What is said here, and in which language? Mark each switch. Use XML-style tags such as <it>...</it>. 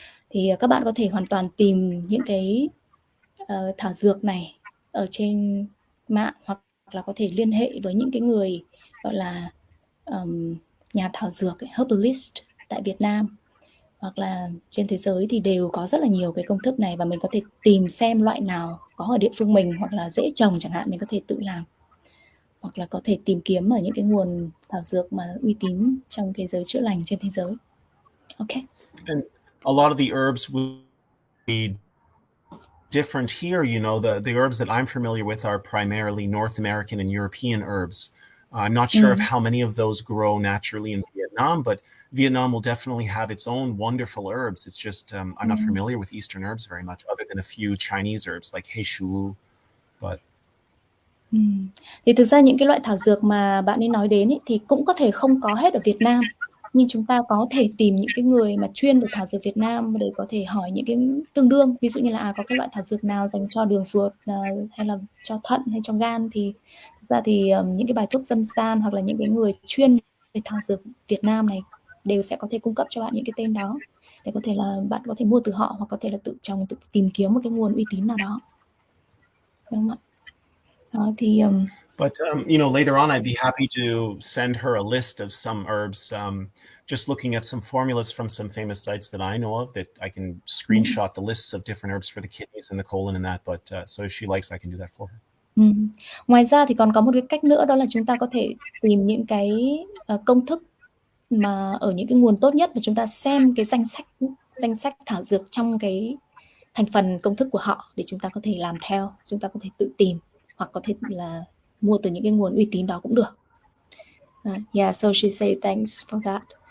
<vi>Thì các bạn có thể hoàn toàn tìm những cái thảo dược này ở trên mạng, hoặc là có thể liên hệ với những cái người gọi là nhà thảo dược herbalist tại Việt Nam hoặc là trên thế giới, thì đều có rất là nhiều cái công thức này, và mình có thể tìm xem loại nào có ở địa phương mình hoặc là dễ trồng chẳng hạn, mình có thể tự làm, hoặc là có thể tìm kiếm ở những cái nguồn thảo dược mà uy tín trong cái giới chữa lành trên thế giới. Okay.</vi> <en>And a lot of the herbs will be different here. You know, the herbs that I'm familiar with are primarily North American and European herbs. I'm not sure of how many of those grow naturally in Vietnam, but Vietnam will definitely have its own wonderful herbs. It's just I'm not familiar with Eastern herbs very much, other than a few Chinese herbs like heishu. But</en> <vi>Thì thực ra những cái loại thảo dược mà bạn ấy nói đến ấy, thì cũng có thể không có hết ở Việt Nam, nhưng chúng ta có thể tìm những cái người mà chuyên về thảo dược Việt Nam để có thể hỏi những cái tương đương, ví dụ như là có cái loại thảo dược nào dành cho đường ruột hay là cho thận hay cho gan, thì thực ra thì những cái bài thuốc dân gian hoặc là những cái người chuyên về thảo dược Việt Nam này đều sẽ có thể cung cấp cho bạn những cái tên đó, để có thể là bạn có thể mua từ họ, hoặc có thể là tự trồng, tự tìm kiếm một cái nguồn uy tín nào đó, đúng không ạ? Đó, thì</vi> <en>But you know, later on, I'd be happy to send her a list of some herbs. Just looking at some formulas from some famous sites that I know of, that I can screenshot the lists of different herbs for the kidneys and the colon and that. But so if she likes, I can do that for her.</en> <vi>Ngoài ra thì còn có một cái cách nữa, đó là chúng ta có thể tìm những cái công thức mà ở những cái nguồn tốt nhất, và chúng ta xem cái danh sách thảo dược trong cái thành phần công thức của họ để chúng ta có thể làm theo, chúng ta có thể tự tìm, hoặc có thể là mua từ những cái nguồn uy tín đó cũng được.</vi> <en>Yeah, so she say thanks for that.</en>